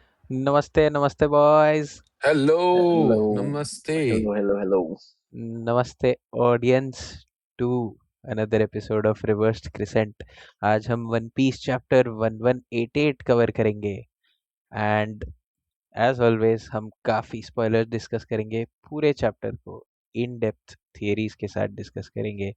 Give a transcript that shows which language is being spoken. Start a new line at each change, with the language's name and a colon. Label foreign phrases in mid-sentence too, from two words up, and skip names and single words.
Hindi: नमस्ते नमस्ते बॉयज।
English: Hello, Hello,
Hindi: namaste.
English: hello, hello, hello. Namaste audience to another episode of Reversed Crescent.
Hindi: आज हम वन पीस चैप्टर 1188 कवर करेंगे
English: and as always
Hindi: हम काफ़ी
English: spoiler discuss
Hindi: करेंगे। पूरे चैप्टर को
English: in depth theories
Hindi: के साथ डिस्कस करेंगे।